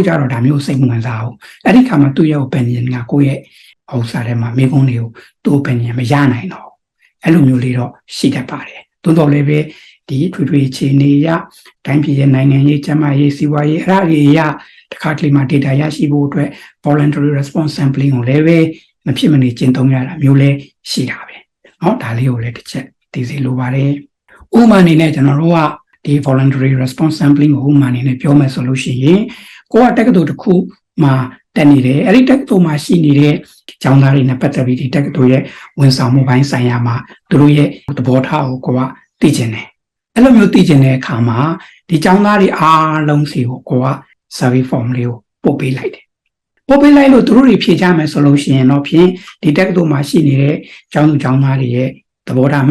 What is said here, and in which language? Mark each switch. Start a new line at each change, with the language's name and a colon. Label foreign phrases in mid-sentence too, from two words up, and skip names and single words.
Burmese: ကြတော့ဒါမျိုးစိတ်ဝင်စားအောင်အဲ့ဒီခါမှာသူ့ရဲ့ opinion ကကိုယ့်ရဲ့ဥစ္စာထဲမှာမိကုန်းတွေကိုသူ့ opinion မရနိုင်တော့အဲ့လိုမျိုးလေးတော့ရှိတတ်ပါတယ်သို့တော်လည်း ပဲဒီထွေထွေအခြေအနေရတိုင်းပြည်ရဲ့နိုင်ငံရေးကျန်းမာရေးစီးပွားရေးအဲ့ဒါတွေရတခါတလေမှာ data ရရှိဖို့ အတွက်
English: voluntary response sampling
Burmese: ကိုလည်းပဲမဖြစ်မနေကျင့်သုံးရတာမျိုးလည်းရှိတာပဲเนาะဒါလေးကိုလည်းတစ်ချက်သိစေလိုပါတယ်ဥပမာအနေနဲ့ကျွန်တော်တို့ကဒီ
English: voluntary response sampling
Burmese: ကိုဥပမာအနေနဲ့ပြောမယ်ဆိုလို့ရှိရင်ကိုကတက္ကသိုလ်တစ်ခုမှာတက်နေတယ်အဲ့ဒီတက္ကသိုလ်မှာရှိနေတဲ့ကျောင်းသားတွေနဲ့ပတ်သက်ပြီးဒီတက္ကသိုလ်ရဲ့ဝန်ဆောင်မှုပိုင်းဆိုင်ရာမှာသူတို့ရဲ့သဘောထားကိုကသိကျင်တယ်အဲ့လို မျိုးသိကျင်တဲ့အခါမှာဒီကျောင်းသားတွေအားလုံးစီကိုက
English: survey form
Burmese: လေးကိုပို့ပေးလိုက်တယ်ပို့ပေးလိုက်လို့သူတို့တွေဖြေကြမယ်ဆိုလို့ရှိရင်တော့ဖြင့်ဒီတက္ကသိုလ်မှာရှိနေတဲ့ကျောင်းသူကျောင်းသားတွေရဲ့သဘောထားမှ